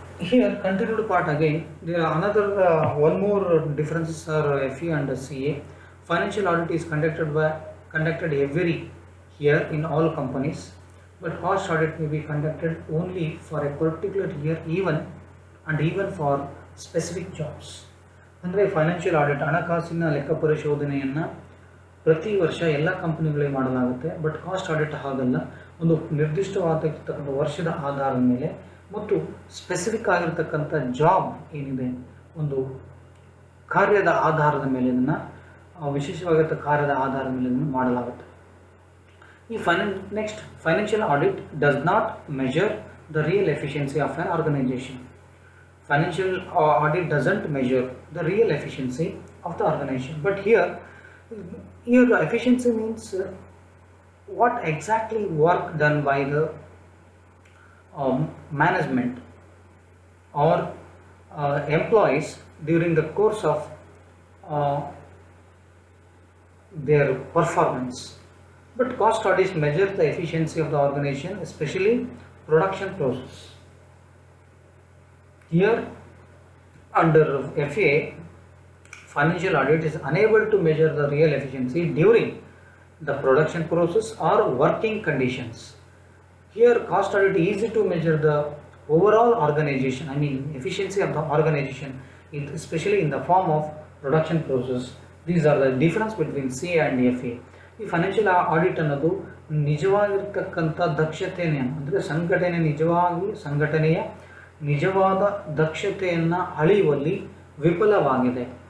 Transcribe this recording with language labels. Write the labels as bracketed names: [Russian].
[English] Here continued part again, there are another one more differences are FA and CA. Financial audit is conducted every year in all companies, but cost audit may be conducted only for a particular year, even for specific jobs. [Kannada] ಅಂದರೆ financial audit, ಹಣಕಾಸಿನ ಲೆಕ್ಕ ಪರಿಶೋಧನೆಯನ್ನು ಪ್ರತಿ ವರ್ಷ ಎಲ್ಲ ಕಂಪನಿಗಳಿಗೆ ಮಾಡಲಾಗುತ್ತೆ. But cost audit ಹಾಗಲ್ಲ, ಒಂದು ನಿರ್ದಿಷ್ಟವಾಗಿರ್ತಕ್ಕಂಥ ವರ್ಷದ ಆಧಾರದ ಮೇಲೆ ಮತ್ತು ಸ್ಪೆಸಿಫಿಕ್ ಆಗಿರ್ತಕ್ಕಂಥ ಜಾಬ್ ಏನಿದೆ, ಒಂದು ಕಾರ್ಯದ ಆಧಾರದ ಮೇಲೆ ಇದನ್ನು, ವಿಶೇಷವಾಗಿರ್ತಕ್ಕ ಕಾರ್ಯದ ಆಧಾರದ ಮೇಲೆ ಇದನ್ನು ಮಾಡಲಾಗುತ್ತೆ. [English] ಈ financial audit does not measure the real efficiency of an organization. Financial audit doesn't measure the real efficiency of the organization. But here the efficiency means what exactly work done by the management or employees during the course of uh, their performance. But cost audits measure the efficiency of the organization, especially production process. Here, under FA, financial audit is unable to measure the real efficiency during the production process or working conditions. Here, cost audit is easy to measure the overall organization, efficiency of the organization, especially in the form of production process. These are the difference between CA and FA. [Kannada] ಈ financial audit ಅನ್ನೋದು ನಿಜವಾಗಿರ್ತಕ್ಕಂಥ ದಕ್ಷತೆಯನ್ನು ಅಂದರೆ ಸಂಘಟನೆಯ ನಿಜವಾದ ದಕ್ಷತೆಯನ್ನು ಅಳೆಯುವಲ್ಲಿ ವಿಫಲವಾಗಿದೆ.